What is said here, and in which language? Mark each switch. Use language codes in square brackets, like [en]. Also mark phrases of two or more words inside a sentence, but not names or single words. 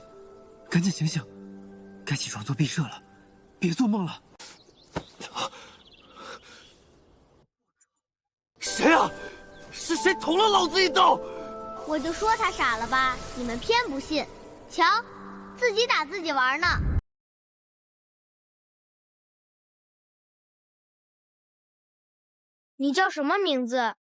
[zh] 赶緊醒醒，該起床做畢設了，別做夢了。誰啊？是誰捅了老子一刀？我就說他傻了吧，你們偏不信。瞧，自己打自己玩呢。你叫什麼名字？